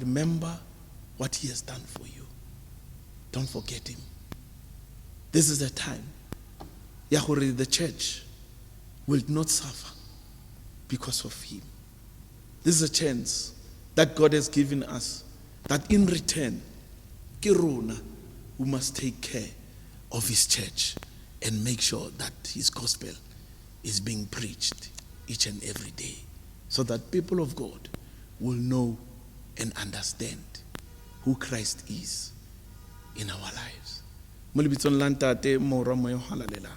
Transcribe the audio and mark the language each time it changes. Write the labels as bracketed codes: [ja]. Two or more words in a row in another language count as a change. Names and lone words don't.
[en] remember what he has done for you. Don't forget him. This is the time the church will not suffer because of him. This is a chance that God has given us, that in return, [st] ke rona [en] who must take care of his church and make sure that his gospel is being preached each and every day, so that people of God will know and understand who Christ is in our lives. [st] Mo lebitsong la Ntate Morwa Moya o halalelang.